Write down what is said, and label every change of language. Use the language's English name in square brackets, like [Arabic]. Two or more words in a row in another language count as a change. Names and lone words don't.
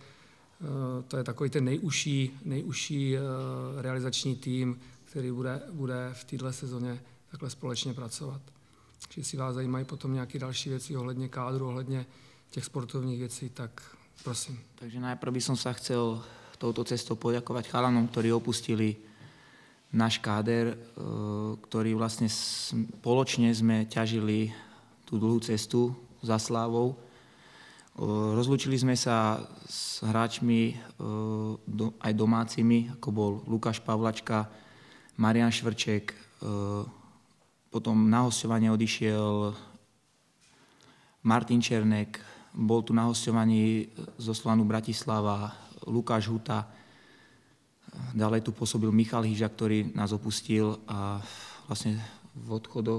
[Czech] To je takový ten nejužší realizační tým, který bude v této sezóně takhle společně pracovat. Takže si vás zajímají potom nějaké další věci ohledně kádru, ohledně těch sportovních věcí, tak prosím. [Slovak] Takže najprv by som sa chcel touto cestou poďakovať chalanom, ktorí opustili náš káder, ktorí vlastne spoločne sme ťažili tú dlhú cestu za slávou. Rozlúčili sme sa s hráčmi aj domácimi, ako bol Lukáš Pavlačka, Marián Švrček, potom na hosťovanie odišiel Martin Černek, bol tu na hosťovaní zo Slovanu Bratislava Lukáš Huta, ďalej tu pôsobil Michal Hyža, ktorý nás opustil a vlastne v odchodoch.